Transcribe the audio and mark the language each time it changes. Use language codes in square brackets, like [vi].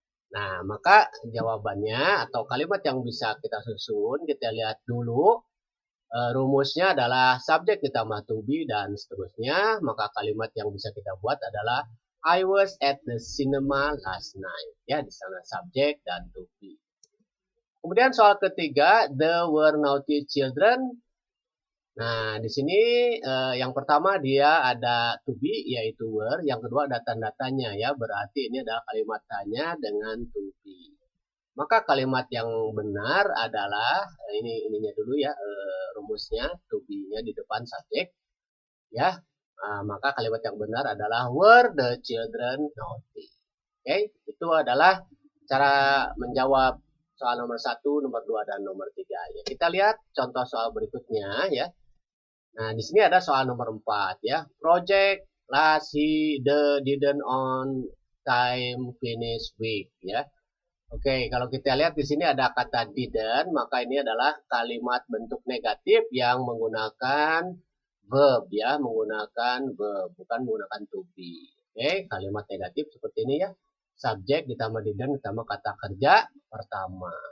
[id] Nah, maka jawabannya atau kalimat yang bisa kita susun, kita lihat dulu. Rumusnya adalah subjek ditambah to be dan seterusnya. Maka kalimat yang bisa kita buat adalah [en] I was at the cinema last night. [id] Ya, di sana subjek dan to be. Kemudian soal ketiga, [en] the were naughty children. [id] Nah, di sini yang pertama dia ada to be yaitu were, yang kedua ada tanda-tanya ya, berarti ini adalah kalimat tanya dengan to be. Maka kalimat yang benar adalah ininya dulu ya, rumusnya to be-nya di depan subjek ya. Maka kalimat yang benar adalah [en] were the children naughty. [id] Oke, itu adalah cara menjawab soal nomor 1, nomor 2 dan nomor 3 ya. Kita lihat contoh soal berikutnya ya. Nah, di sini ada soal nomor 4 ya. [en] Project last the didn't on time finish week ya. [id] Oke, kalau kita lihat di sini ada kata didn't, maka ini adalah kalimat bentuk negatif yang menggunakan verb ya, menggunakan verb, bukan menggunakan to be. Oke, kalimat negatif seperti ini ya. Subjek ditambah didn't ditambah kata kerja pertama.